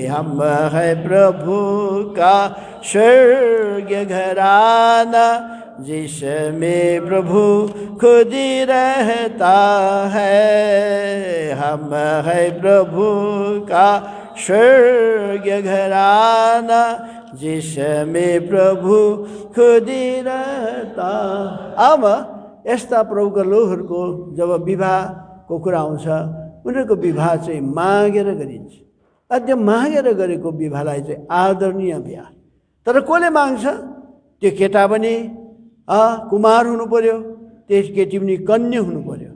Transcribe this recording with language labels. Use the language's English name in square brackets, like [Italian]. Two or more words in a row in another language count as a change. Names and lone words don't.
[Hindi] हम है प्रभु का स्वर्ग घराना जिसमें प्रभु खुद ही रहता है। हम है प्रभु का स्वर्ग घराना जिसमें प्रभु खुद ही रहता। [Nepali] अब यस्ता प्रभुका लोकहरूको जब विवाहको कुरा आउँछ, उनीहरूको विवाह चाहिँ मागेर गरिन्छ। त्यो मागेर गरेको विवाहलाई चाहिँ आदरणीय विवाह। तर कसले माग्छ? त्यो केटा पनि कुमार हुनु पर्यो, त्यस केटी पनि कन्या हुनु पर्यो।